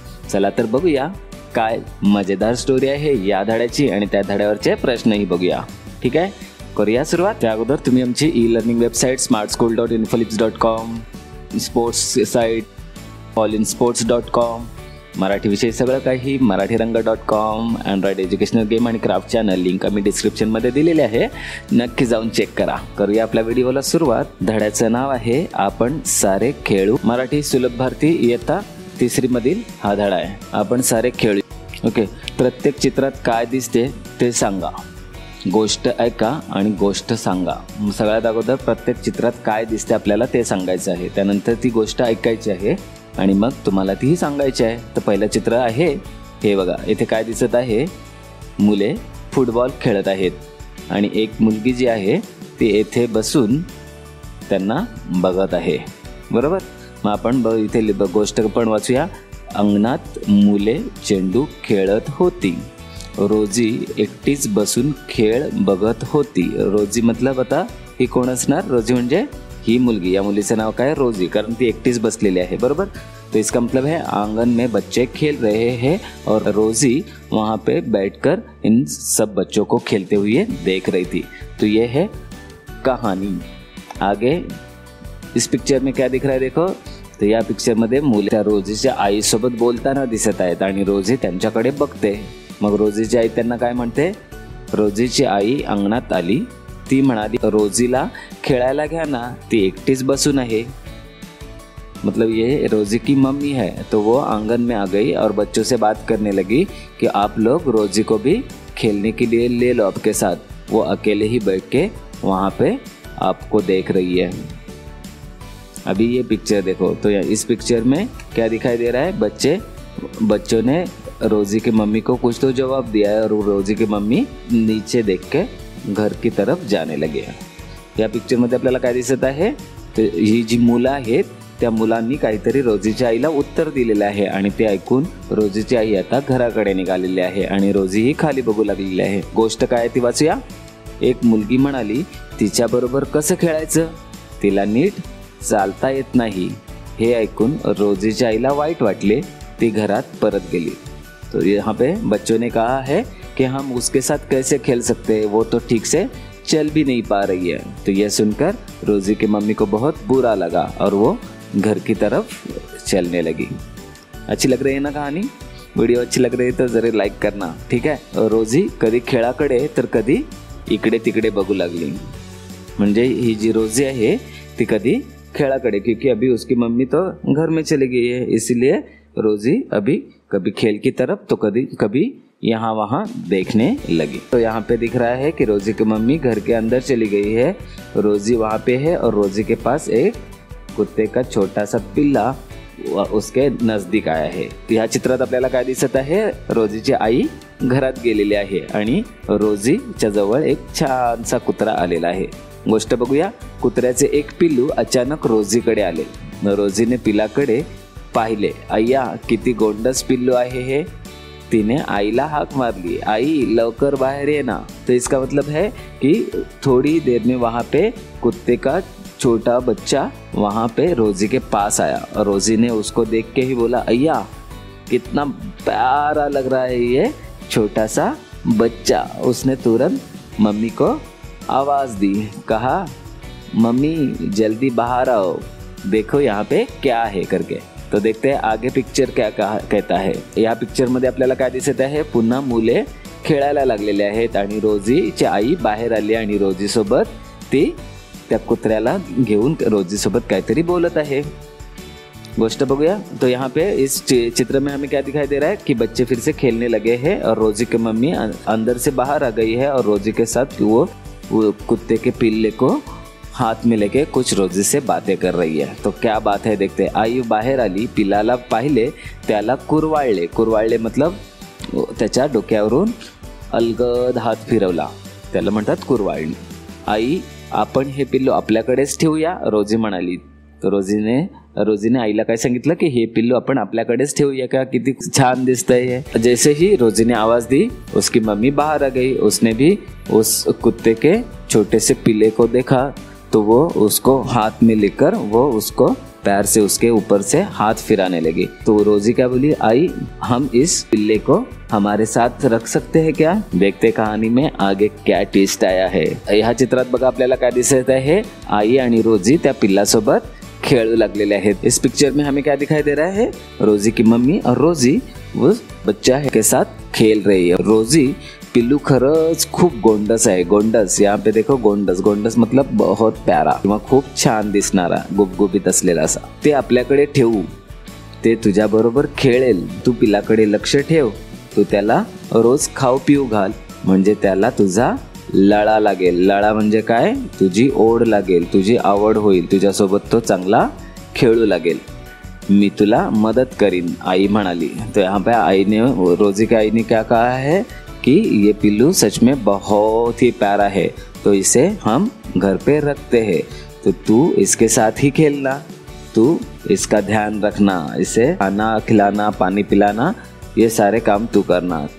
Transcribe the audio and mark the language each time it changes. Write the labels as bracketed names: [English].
[Marathi] चला तर बघूया काय मजेदार स्टोरी आहे या धड्याची आणि त्या धड्यावरचे प्रश्नही बघूया। ठीक आहे, करूया सुरुवात। त्या अगोदर तुम्ही आमची e-learning website smartschool.infolips.com, sports site allinsports.com, Marathi विषय सगळं काही मराठीरंग.com, अँड्रॉइड एज्युकेशनल गेम आणि क्राफ्ट चॅनल लिंक आम्ही डिस्क्रिप्शनमध्ये दिलेले आहे, नक्की जाऊन चेक करा। करूया आपल्या व्हिडिओला सुरुवात। धड्याचं नाव आहे आपण सारे खेळू मराठी सुलभ भारती इयत्ता तिसरी मधील हा धडा आहे, आपण सारे खेळू। ओके, प्रत्येक चित्रात काय दिसते ते सांगा, गोष्ट ऐका आणि गोष्ट सांगा। सगळ्यात अगोदर प्रत्येक चित्रात काय दिसते आपल्याला ते सांगायचं आहे, त्यानंतर ती गोष्ट ऐकायची आहे आणि मग तुम्हाला तीही सांगायची आहे। तर पहिलं चित्र आहे हे बघा, इथे काय दिसत आहे, मुले फुटबॉल खेळत आहेत आणि एक मुलगी जी आहे ती येथे बसून त्यांना बघत आहे, बरोबर। मग आपण इथे गोष्ट पण वाचूया। अंगणात मुले चेंडू खेळत होती, रोजी एकटीच बसून खेळ बघत होती। रोजी मतलब आता ही कोण असणार, रोजी म्हणजे ही मुलगी, या मुलीचं नाव काय, रोजी, कारण ती एकटीच बसलेली आहे, बरोबर। [Hindi] तो इसका मतलब है आंगन में बच्चे खेल रहे हैं और रोजी वहाँ पे बैठकर इन सब बच्चों को खेलते हुए देख रही थी। तो ये है कहानी। आगे इस पिक्चर में क्या दिख रहा है देखो, तो [Marathi] या पिक्चर मध्ये मुले रोजीच्या आईसोबत बोलताना दिसत आहेत आणि रोजी त्यांच्याकडे बघते। मग रोजीची आई त्यांना काय म्हणते, रोजीची आई अंगणात आली, ती म्हणाली रोजीला खेळायला घ्या ना, ती एकटीच बसून आहे। [Hindi] मतलब ये रोजी की मम्मी है। तो वो आंगन में आ गई और बच्चों से बात करने लगी कि आप लोग रोजी को भी खेलने के लिए ले लो आपके साथ। वो अकेले ही बैठ के वहाँ पे आपको देख रही है। अभी ये पिक्चर देखो, तो इस पिक्चर में क्या दिखाई दे रहा है, बच्चों ने रोजी की मम्मी को कुछ तो जवाब दिया है और रोजी की मम्मी नीचे देख के घर की तरफ जाने लगे हैं। [Marathi] या पिक्चर मध्ये आपल्याला काय दिसत आहे, तर ही जी मुलं आहेत त्या मुलांनी काहीतरी रोजीच्या आईला उत्तर दिलेलं आहे आणि ते ऐकून रोजीची आई आता घराकडे निघालेली आहे आणि रोजी ही खाली बघू लागलेली आहे। गोष्ट काय ती वाचूया। एक मुलगी म्हणाली तिच्याबरोबर कसं खेळायचं, तिला नीट चालता येत नाही। हे ऐकून रोजीच्या आईला वाईट वाटले, ती घरात परत गेली। [Hindi] तो यहाँ पे बच्चों ने कहा है कि हम उसके साथ कैसे खेल सकते हैं, वो तो ठीक से चल भी नहीं पा रही है। तो यह सुनकर रोजी की मम्मी को बहुत बुरा लगा और वो घर की तरफ चलने लगी। अच्छी लग रही है ना कहानी। वीडियो अच्छी लग रही है तो जरूर लाइक करना, ठीक है। और रोजी [Marathi] कधी खेळाकडे तर कधी इकडे तिकडे बघू लागली, म्हणजे ही जी रोजी आहे ती कधी खेळाकडे, [Hindi] क्योंकि अभी उसकी मम्मी तो घर में चली गई है, इसलिए रोजी अभी कभी खेल की तरफ तो कभी यहाँ वहाँ देखने लगी। तो यहाँ पे दिख रहा है कि रोजी की मम्मी घर के अंदर चली गई है, रोजी वहाँ पे है और रोजी के पास एक कुत्ते का छोटा सा पिल्ला उसके नजदीक आया है। [Marathi] या चित्रात आपल्याला काय दिसत आहे, रोजीची आई घरात गेलेली आहे आणि रोजीच्या जवळ एक छानसा कुत्रा आलेला आहे। गोष्ट बघूया। कुत्र्याचे एक पिल्लू अचानक रोजीकडे आले, रोजीने पिल्लाकडे पाहिले, अय्या किती गोंडस पिल्लू आहे हे। तिने आईला हाक मारली, आई लवकर बाहर ये ना। [Hindi] तो इसका मतलब है कि थोड़ी देर में वहाँ पे कुत्ते का छोटा बच्चा वहाँ पे रोजी के पास आया और रोजी ने उसको देख के ही बोला, अय्या कितना प्यारा लग रहा है ये छोटा सा बच्चा। उसने तुरंत मम्मी को आवाज़ दी, कहा मम्मी जल्दी बाहर आओ, देखो यहाँ पे क्या है करके। तो देखते हैं आगे पिक्चर क्या कहता है। [Marathi] या पिक्चर मध्ये आपल्याला काय दिसत आहे, पुन्हा मुले खेळायला लागलेले आहेत आणि रोजीची आई बाहेर आली आणि रोजी सोबत ती त्या कुत्र्याला घेऊन रोजी सोबत काहीतरी बोलत आहे। गोष्ट बघूया। [Hindi] तो यहाँ पे इस चित्र में हमें क्या दिखाई दे रहा है कि बच्चे फिर से खेलने लगे हैं और रोजी की मम्मी अंदर से बाहर आ गई है और रोजी के साथ वो कुत्ते के पिल्ले को हाथ में लेके कुछ रोजी से बातें कर रही है। तो क्या बात है देखते। [Marathi] आई बाहेर आली, पिलाला पाहिले, त्याला कुरवाळले, कुरवाळले मतलब त्याच्या डोक्यावरून अलगद हात फिरवला, त्याला म्हणतात कुरवाळली। आई आपण हे पिल्लू आपल्याकडेच ठेवूया, रोजी म्हणाली। तो रोजीने आईला काय सांगितलं की हे पिल्लू आपण आपल्याकडेच ठेवूया का, किती छान दिसतंय हे। [Hindi] जैसे ही रोजी ने आवाज दी उसकी मम्मी बाहर आ गई। उसने भी उस कुत्ते के छोटे से पिल्ले को देखा तो वो उसको हाथ में लेकर वो उसको पैर से उसके ऊपर से हाथ फिराने लगी। तो रोजी क्या बोली, आई हम इस पिल्ले को हमारे साथ रख सकते हैं क्या? देखते कहानी में आगे क्या ट्विस्ट आया है। [Marathi] ह्या चित्रात बघा आपल्याला काय दिसत आहे, आई आणि रोजी त्या पिल्लासोबत खेळू लागलेले आहेत। [Hindi] इस पिक्चर में हमें क्या दिखाई दे रहा है, रोजी की मम्मी और रोजी उस बच्चा के साथ खेल रही है। [Marathi] रोजी पिल्लू खरंच खूप गोंडस आहे। गोंडस [Hindi] यहाँ पे देखो, गोंडस मतलब बहुत प्यारा [Marathi] किंवा खूप छान दिसणारा गुबगुबीत असलेला असा। ते आपल्याकडे ठेवू, ते तुझ्या बरोबर खेळेल। तू पिल्लाकडे लक्ष ठेव, तू त्याला रोज खाऊ पिऊ घाल, म्हणजे त्याला तुझा लळा लागेल। लळा म्हणजे काय, तुझी ओढ लागेल, तुझी आवड होईल, तुझ्यासोबत तो चांगला खेळू लागेल। मी तुला मदत करीन, आई म्हणाली। [Hindi] तो यहाँ पे रोजी की आई ने क्या कहा है कि ये पिल्लू सच में बहुत ही प्यारा है, तो इसे हम घर पे रखते हैं, तो तू इसके साथ ही खेलना, तू इसका ध्यान रखना, इसे खाना खिलाना पानी पिलाना ये सारे काम तू करना।